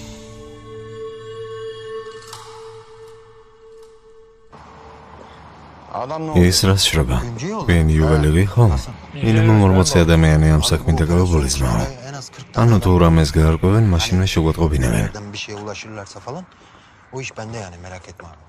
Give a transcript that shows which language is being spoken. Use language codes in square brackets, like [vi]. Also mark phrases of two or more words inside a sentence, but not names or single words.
[ka] ის რას შრება? ვინ იუველირი ხო? მინიმუმ 40 ადამიანი ამ საქმით დაკავებული ზმაო. ანუ თუ რამეს გაარკვევენ, მაშინ მე შეგვატყობინებენ. [tr] Bir şeye ulaşırlarsa falan o iş bende yani merak etme abi.